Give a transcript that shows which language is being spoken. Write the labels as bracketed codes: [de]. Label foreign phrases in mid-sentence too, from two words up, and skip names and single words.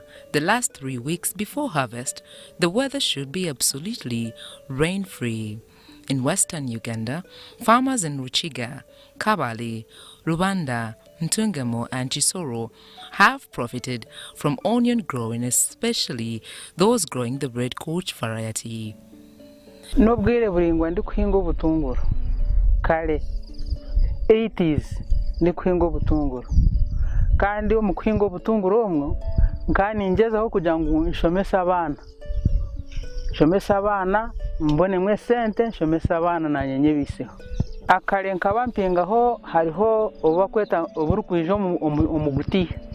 [en] The last 3 weeks before harvest, the weather should be absolutely rain-free. In western Uganda, farmers in Ruchiga, Kabale, Rubanda, Ntungamo and Chisoro have profited from onion growing, especially those growing the red coach variety. [nyn] Nobwire buringwa ndi kuhinga ubutunguru kale 80s ndi kuhinga ubutunguru kandi mu kuhinga ubutunguru omwo nkaningezaho kugira ngo nshomesa abana mbone mwe sente nshomesa abana nanyenye biseho akale nkaba mpingaho hariho obakweta oburukwijo omuguti